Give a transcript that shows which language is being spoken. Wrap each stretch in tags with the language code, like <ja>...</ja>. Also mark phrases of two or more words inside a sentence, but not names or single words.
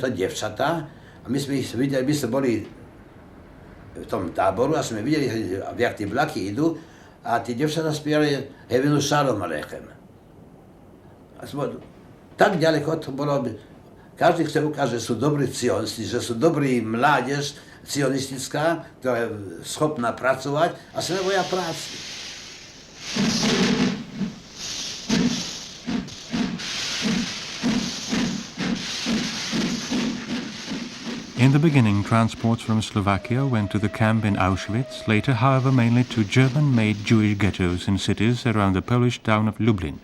<sk>to dievčatá a my sme ich videli, my sme boli v tom táboru a sme videli, jak tí vlaky idú a tí dievčatá spievali Hevenu Shalom Alechem. A sme, tak ďaleko to bolo, každý chce ukázať, že sú dobrí cionisti, že sú dobrí mládež cionistická, ktorá je schopná pracovať a sa neboja práci.</sk> <en>In the beginning, transports from Slovakia went to the camp in Auschwitz, later, however, mainly to German-made Jewish ghettos in cities around the Polish town of Lublin.</en>